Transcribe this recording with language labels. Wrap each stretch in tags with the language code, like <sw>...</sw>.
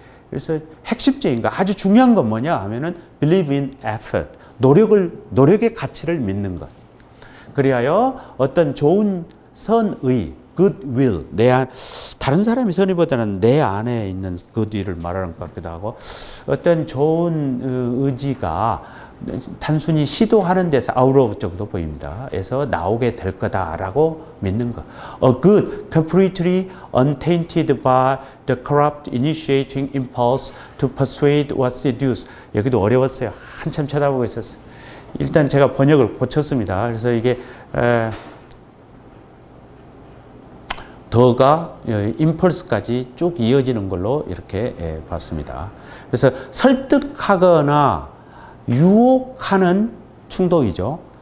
<ko>그래서 핵심적인 거 아주 중요한 건 뭐냐 하면은</ko> <en>believe in effort.</en> <ko>노력의 가치를 믿는 것. 그리하여 어떤 좋은 선의 goodwill, 다른 사람의 선의보다는 내 안에 있는 goodwill을 말하는 것 같기도 하고 어떤 좋은 의지가 단순히 시도하는 데서</ko> <en>out of</en> <ko>정도 보입니다. 에서 나오게 될 거다라고 믿는 것.</ko> <en>A good, completely untainted by the corrupt initiating impulse to persuade or seduce.</en> <ko>여기도 어려웠어요. 한참 쳐다보고 있었어요. 일단 제가 번역을 고쳤습니다. 그래서 이게 더가 impulse까지 쭉 이어지는 걸로 이렇게 봤습니다. 그래서 설득하거나 유혹하는 충동이죠.</ko>